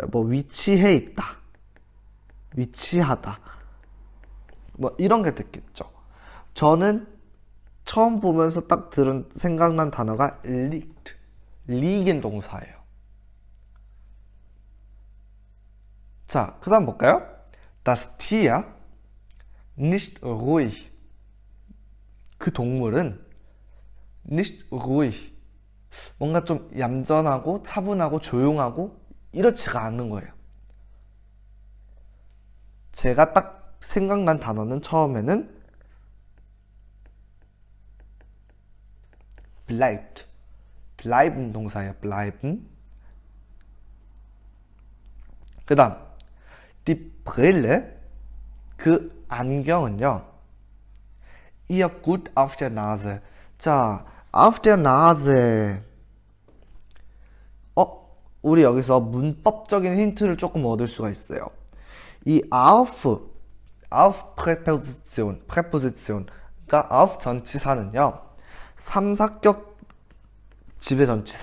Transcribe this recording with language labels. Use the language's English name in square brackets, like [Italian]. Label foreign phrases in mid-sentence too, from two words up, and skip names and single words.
[Korean] 뭐 위치해 있다, 위치하다, 뭐 이런 게 됐겠죠. 저는 처음 보면서 딱 생각난 단어가 liegen 동사예요. 자, 그 다음 볼까요? [German] Das Tier nicht ruhig. [Korean] 그 동물은 [German] nicht ruhig. [Korean] 뭔가 좀 얌전하고 차분하고 조용하고 이렇지가 않은 거예요. 제가 딱 생각난 단어는 처음에는 bleiben 동사예요. bleiben. 그 다음 [German] die Brille. [Korean] 그 안경은요, [German] ihr gut auf der Nase. [Korean] 자, [German] auf der Nase. [Korean] 우리 여기서 문법적인 힌트를 조금 얻을 수가 있어요. 이 [German] auf Präposition, [Korean] 그러니까 auf 전치사는요, 삼사격 지배전치사예요.